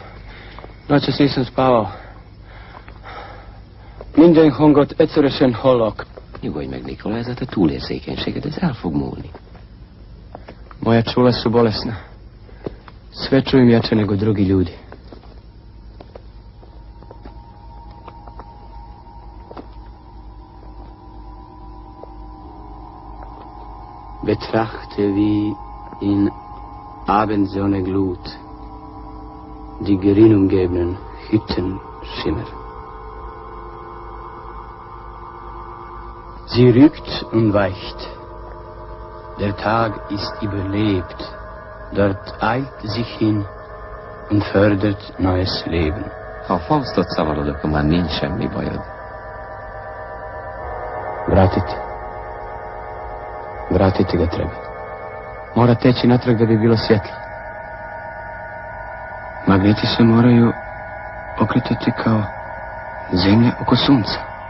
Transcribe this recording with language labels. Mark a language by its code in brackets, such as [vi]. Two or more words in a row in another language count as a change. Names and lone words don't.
[hr] Noćas nisam spavao. [hu] Minden hangot egyszerűen hallok. Nyugodj meg, Nikola, ez a te túlérzékenységed, ez el fog múlni. [hr] Moja čula su bolesna. Sve čujem jače nego drugi ljudi. [de] Betrachte wie in Abendsonneglut die grün umgebenen Hütten schimmern. Sie rückt und weicht. Der Tag ist überlebt. Dort eilt sich hin und fördert neues Leben. [hu] Ha a Faustot szavalod, akkor már nincs semmi bajod. [hr] Vratiti ga treba. Mora teći natrag da bi bilo svjetlo. Magneti se moraju okretati kao zemlja oko sunca.